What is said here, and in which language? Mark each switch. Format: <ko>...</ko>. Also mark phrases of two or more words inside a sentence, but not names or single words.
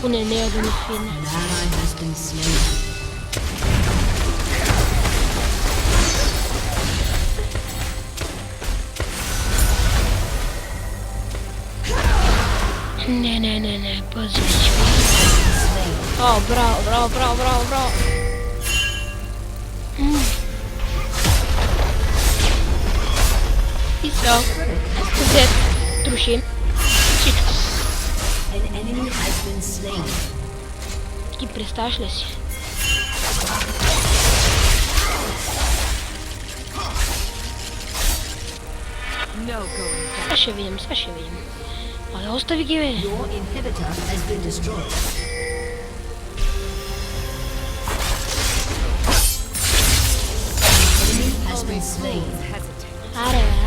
<bg>Поне нея да не фине.</bg> <en>An ally has been slain.</en> <bg>Не, пази човек. Браво. И сега. Зет. Трушим. Всичко.</bg> <en>An enemy has been slain.</en> <bg>Ти представяш ли си?</bg> <en>No going back.</en> <bg>Сега ще видим. Абе, остави ги, бе.</bg> <en>Your inhibitor has been destroyed. Enemy has been slain. Hesitate.</en>